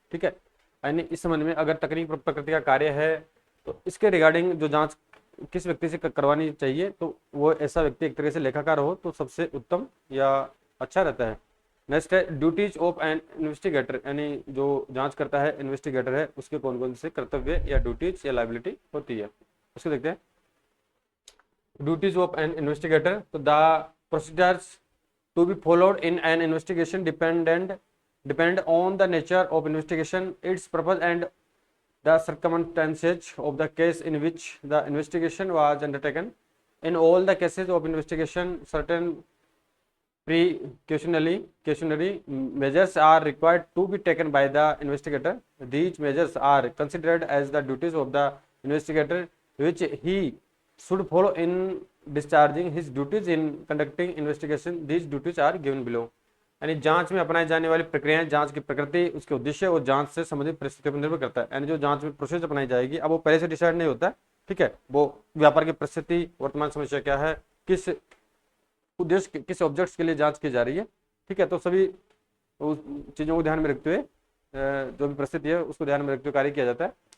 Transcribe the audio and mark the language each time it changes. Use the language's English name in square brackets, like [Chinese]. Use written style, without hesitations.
[Hindi] ठीक है, यानी इस संबंध में अगर तकनीक प्रकृति का कार्य है तो इसके रिगार्डिंग जो जांच किस व्यक्ति से करवानी चाहिए तो वो ऐसा व्यक्ति एक तरह से लेखाकार हो तो सबसे उत्तम या अच्छा रहता है। नेक्स्ट है [English] duties of an investigator, [Hindi] यानी जो जांच करता है इन्वेस्टिगेटर है उसके कौन कौन से कर्तव्य या ड्यूटीज या लायबिलिटी होती है, उसको देखते हैं। [English] Duties of an investigator, तो the procedures to be followed in an investigation depend on the nature of investigation, its purpose and the circumstances of the case in which the investigation was undertaken. In all the cases of investigation, certain precautionary measures are required to be taken by the investigator. These measures are considered as the duties of the investigator, which he should follow in discharging his duties in conducting investigation. These duties are given below. [Hindi] यानी जांच में अपनाई जाने वाली प्रक्रियाएं, जांच की प्रकृति, उसके उद्देश्य और जांच से संबंधित परिस्थितियों पर निर्भर करता है। यानी जो जांच में प्रोसेस अपनाई जाएगी अब वो पहले से डिसाइड नहीं होता है। ठीक है, वो व्यापार की परिस्थिति, वर्तमान समस्या क्या है, किस उद्देश्य किस ऑब्जेक्ट्स के लिए जांच की जा रही है। ठीक है, तो सभी चीजों को ध्यान में रखते हुए जो भी परिस्थिति है उसको ध्यान में रखते हुए कार्य किया जाता है।